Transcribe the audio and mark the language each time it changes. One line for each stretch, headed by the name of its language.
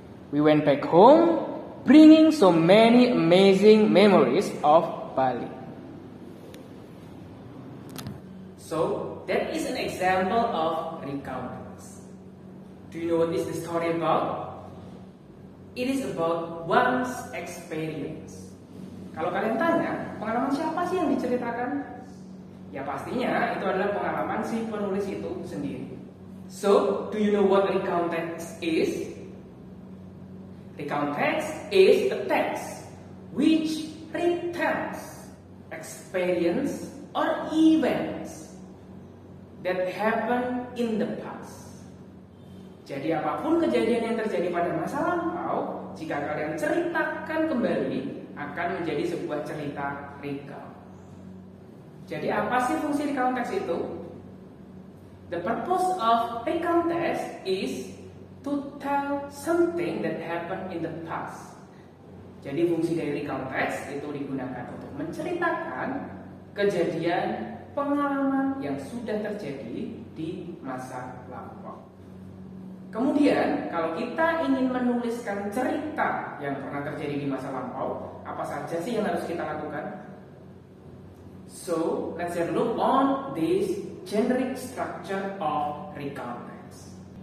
English: We went back home, bringing so many amazing memories of Bali. So, that is an example of recount text. Do you know what is the story about? It is about one's experience.
Indonesian: Kalau kalian tanya, pengalaman siapa sih yang diceritakan? Ya pastinya itu adalah pengalaman si penulis itu sendiri.
English: So, do you know what recount text is? Recount text is a text which retells experience or events that happened in the past.
Indonesian: Jadi apapun kejadian yang terjadi pada masa lampau, jika kalian ceritakan kembali, akan menjadi sebuah cerita recount. Jadi apa sih fungsi recount text itu?
English: The purpose of recount text is to tell something that happened in the past.
Indonesian: Jadi fungsi dari recount text itu digunakan untuk menceritakan kejadian pengalaman yang sudah terjadi di masa lampau. Kemudian, kalau kita ingin menuliskan cerita yang pernah terjadi di masa lampau, apa saja sih yang harus kita lakukan?
English: So, let's have a look on this generic structure of recount text.